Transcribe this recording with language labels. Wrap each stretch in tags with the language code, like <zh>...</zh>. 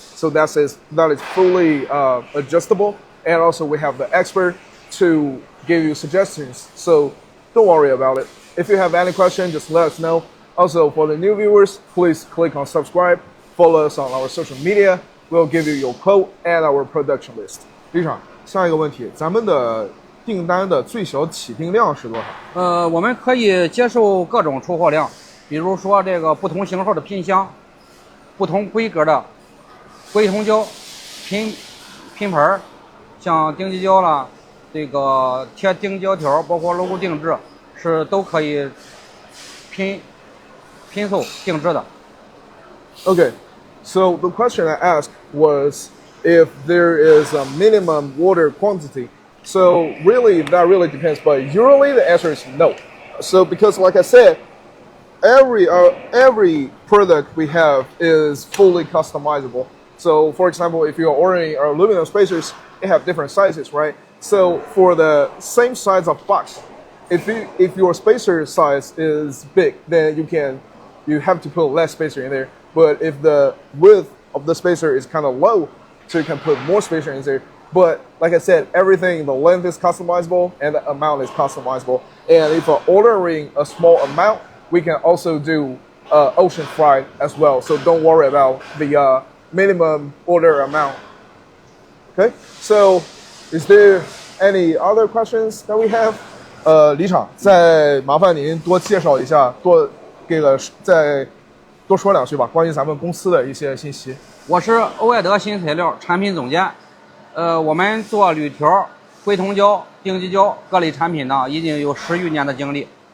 <en>So that is fully adjustable. And also we have the expert to give you suggestions. So don't worry about it. If you have any question, just let us know. Also, for the new viewers, please click on subscribe. Follow us on our social media. We'll give you your code and our production list.</en> <zh>李厂，下一个问题，咱们的订单的最小起订量是多少？我们可以接受各种出货量，比如说这个不同型号的拼箱，不同规格的硅铜胶拼盘，像丁基胶啦，这个贴钉胶条，包括 logo 定制，是都可以拼凑定制的。</zh> <en>Okay, so the question I asked was if there is a minimum water quantity. So that really depends. But usually the answer is no. So because like I said, every product we have is fully customizable. So for example, if you're ordering aluminum spacers, they have different sizes, right? So for the same size of box, if your spacer size is big, then you have to put less spacer in there. But if the width of the spacer is kind of low, so you can put more spacer in there. But like I said, everything, the length is customizable and the amount is customizable. And if we're ordering a small amount, we can also do ocean freight as well. So don't worry about the minimum order amount. Okay, so is there any other questions that we have?</en> <zh>李厂，再麻烦您多介绍一下，再多说两句吧，关于咱们公司的一些信息。我是欧亚德新材料产品总监，我们做铝条、硅铜胶、丁基胶各类产品呢，已经有10余年的经历。</zh>